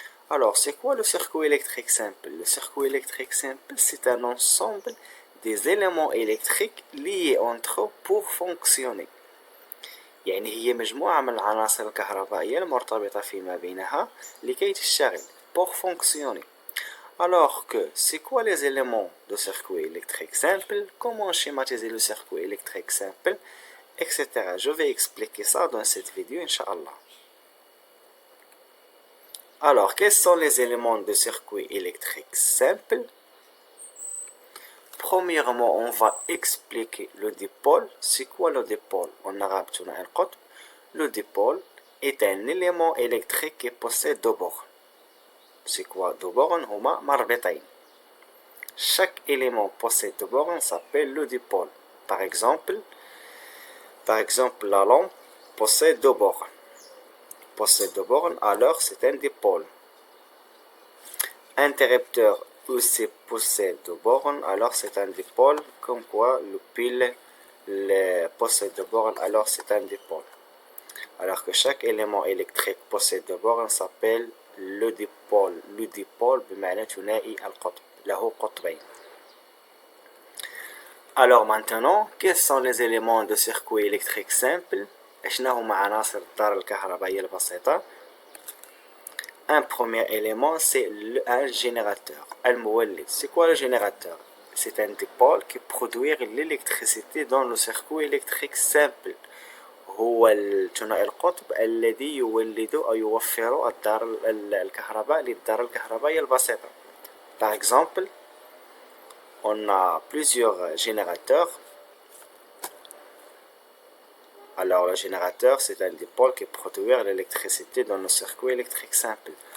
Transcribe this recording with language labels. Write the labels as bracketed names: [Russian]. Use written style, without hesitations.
[French] Alors, c'est quoi le circuit électrique simple? Le circuit électrique simple, c'est un ensemble des éléments électriques liés entre eux pour fonctionner. [Arabic] يعني هي مجموعة من العناصر الكهربائية المرتبطة فيما بينها لكي تشتغل [French] pour fonctionner. Alors que, c'est quoi les éléments de circuit électrique simple? Comment schématiser le circuit électrique simple? Etc. Je vais expliquer ça dans cette vidéo, Inch'Allah. Alors, quels sont les éléments de circuit électrique simple? Premièrement, on va expliquer le dipôle. C'est quoi le dipôle? En arabe, le dipôle est un élément électrique qui possède deux bornes. C'est quoi deux bornes? [Arabic] هما مربطين. [French] Chaque élément possède deux bornes s'appelle le dipôle. Par exemple, la lampe possède deux bornes. Alors c'est un dipôle. Interrupteur aussi possède deux bornes, alors c'est un dipôle. Comme quoi le pile possède deux bornes, alors c'est un dipôle. Alors que chaque élément électrique possède deux bornes s'appelle le dipôle. [Arabic] Le dipôle بمعنى ثنائي القطب له قطبين. [French] Alors maintenant, quels sont les éléments de circuit électrique simple? [Arabic] شنو هما عناصر الدارة الكهربائية البسيطة؟ [French] Un premier élément, c'est un générateur. [Arabic] المولد. [French] C'est quoi le générateur? C'est un dipôle qui produit l'électricité dans le circuit électrique simple. [Arabic] هو الثنائي القطب الذي يولد أو يوفر الكهرباء للدارة الكهربائية البسيطة. [French] Par exemple, on a plusieurs générateurs. Alors, le générateur, c'est un dipôle qui produit l'électricité dans le circuit électrique simple.